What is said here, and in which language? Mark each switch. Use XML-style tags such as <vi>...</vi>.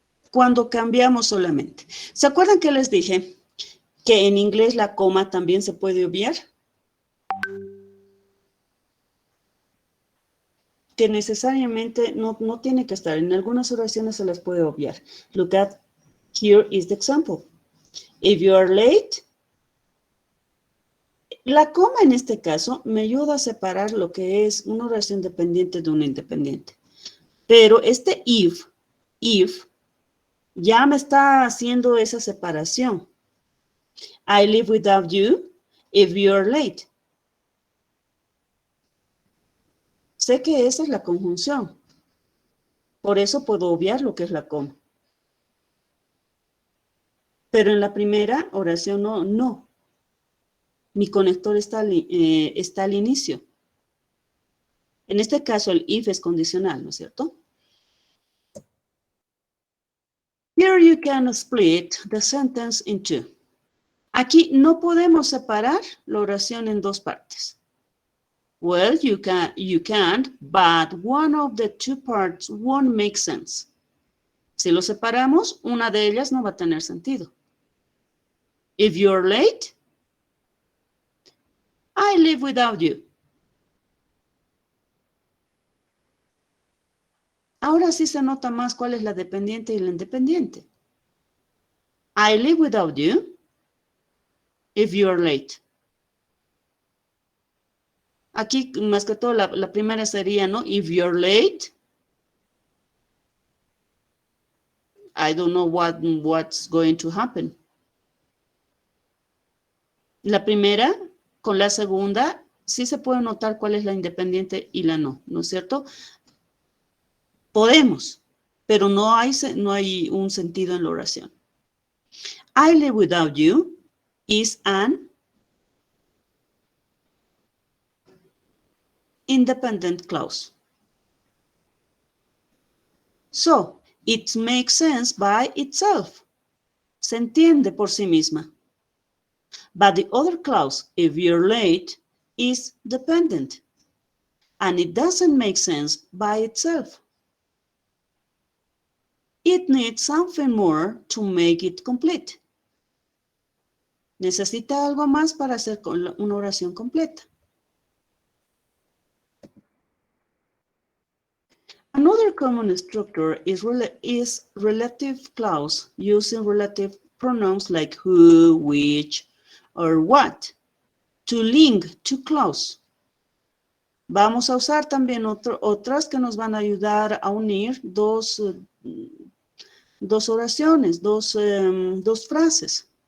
<es>Cuando cambiamos solamente. ¿Se acuerdan que les dije que en inglés la coma también se puede obviar? Que necesariamente no tiene que estar. En algunas oraciones se las puede obviar.</es> <en>Look at, here is the example. If you are late,</en> <es>la coma en este caso me ayuda a separar lo que es una oración dependiente de una independiente. Pero este if, ya me está haciendo esa separación.</es> <en>I live without you if you are late.</en> <es>Sé que esa es la conjunción. Por eso puedo obviar lo que es la coma. Pero en la primera oración no. Mi conector está al inicio. En este caso el if es condicional, ¿no es cierto?</es> <en>Here you can split the sentence in two.</en> <es>Aquí no podemos separar la oración en dos partes.</es> <en>Well, you can't, but one of the two parts won't make sense.</en> <es>Si lo separamos, una de ellas no va a tener sentido.</es> <en>If you're late, I live without you.</en> <es>Ahora sí se nota más cuál es la dependiente y la independiente.</es> <en>I live without you if you're late.</en> <es>Aquí, más que todo, la primera sería, ¿no?</es> <en>If you're late, I don't know what's going to happen.</en> <es>La primera, con la segunda, sí se puede notar cuál es la independiente y la no, ¿no es cierto? Podemos, pero no hay un sentido en la oración.</es> <en>I live without you is an independent clause. So, it makes sense by itself.</en> <es>Se entiende por sí misma.</es> <en>But the other clause, if you're late, is dependent. And it doesn't make sense by itself. It needs something more to make it complete.</en> <es>Necesita algo más para hacer una oración completa.</es> <en>Another common structure is relative clause using relative pronouns like who, which, or what to link to clause.</en> <es>Vamos a usar también otras que nos van a ayudar a unir dos oraciones, dos frases.</es>